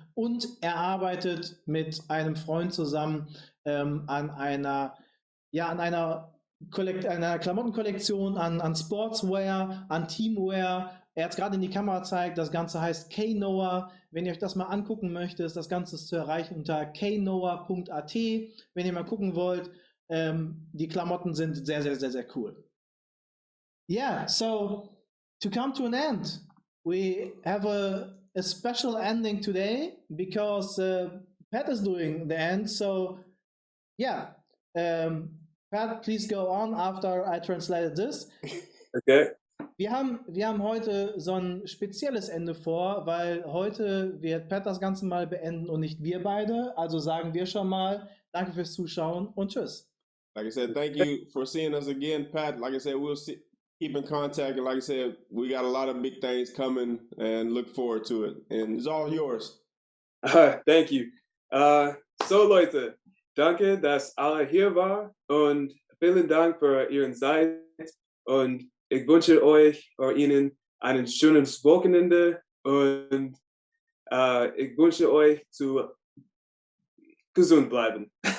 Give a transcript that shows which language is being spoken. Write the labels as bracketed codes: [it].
[de] Und er arbeitet mit einem Freund zusammen an einer Klamottenkollektion, an Sportswear, an Teamwear. Er hat es gerade in die Kamera gezeigt, das Ganze heißt KNoah. Wenn ihr euch das mal angucken möchtet, ist das Ganze zu erreichen unter knoah.at. Wenn ihr mal gucken wollt, die Klamotten sind sehr, sehr, sehr, sehr cool. [en] Yeah, so to come to an end, we have a special ending today because Pat is doing the end. So yeah, Pat, please go on after I translated this. Okay. [de] Wir haben heute so ein spezielles Ende vor, weil heute wird Pat das Ganze mal beenden und nicht wir beide. Also sagen wir schon mal danke fürs Zuschauen und tschüss. [en] Like I said, thank you for seeing us again, Pat. Like I said, we'll keep in contact. And like I said, we got a lot of big things coming and look forward to it. And it's all yours. Thank you. [de] So Leute, danke, dass alle hier waren und vielen Dank für Ihren Zeit und ich wünsche euch oder Ihnen einen schönen Wochenende und ich wünsche euch zu gesund bleiben.